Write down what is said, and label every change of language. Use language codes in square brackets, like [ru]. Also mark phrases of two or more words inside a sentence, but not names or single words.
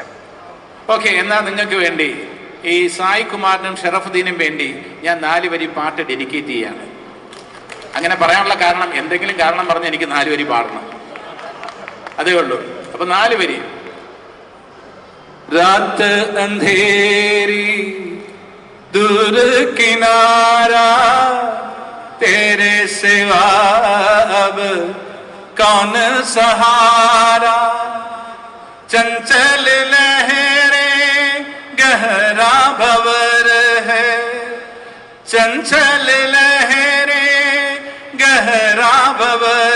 [ml] ഓക്കെ, എന്നാൽ നിങ്ങൾക്ക് വേണ്ടി ഈ സായ് കുമാറിനും ഷറഫുദ്ദീനും വേണ്ടി ഞാൻ 4 വരി പാട്ട് ഡെഡിക്കേറ്റ് ചെയ്യാണ്. അങ്ങനെ പറയാനുള്ള കാരണം, എന്തെങ്കിലും കാരണം പറഞ്ഞ് എനിക്ക് 4 വരി പാടണം, അതേ ഉള്ളൂ. അപ്പൊ 4 വരി. [hi] रात अंधेरी दूर किनारा तेरे सिवा अब कौन सहारा, चंचल लहरें गहरा भंवर है, चंचल लहरें गहरा भंवर